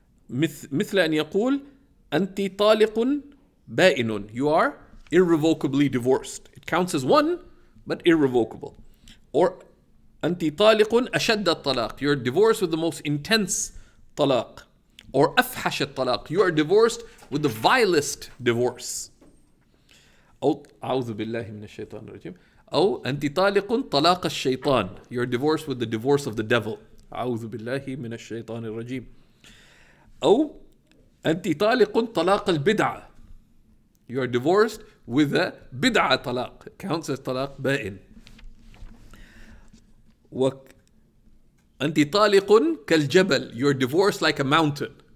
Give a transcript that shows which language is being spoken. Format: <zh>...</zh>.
<ar>مثل أن يقول أنت طالق بائن,</ar> <en>you are irrevocably divorced. It counts as one, but irrevocable. Or</en> <ar>أنت طالق أشد الطلاق,</ar> <en>you're divorced with the most intense talaq. Or</en> <ar>أفحش الطلاق,</ar> <en>you are divorced with the vilest divorce.</en> <ar>أو أعوذ بالله من الشيطان الرجيم. أو أنت طالق طلاق الشيطان,</ar> <en>you're divorced with the divorce of the devil.</en> <ar>أعوذ بالله من الشيطان الرجيم. أو أنت طالق طلاق البدعة,</ar> <en>you are divorced with a bid'ah talaq. It counts as talaq ba'in.</en> <ar>وأنت طالق كالجبل,</ar> <en>you are divorced like a mountain.</en>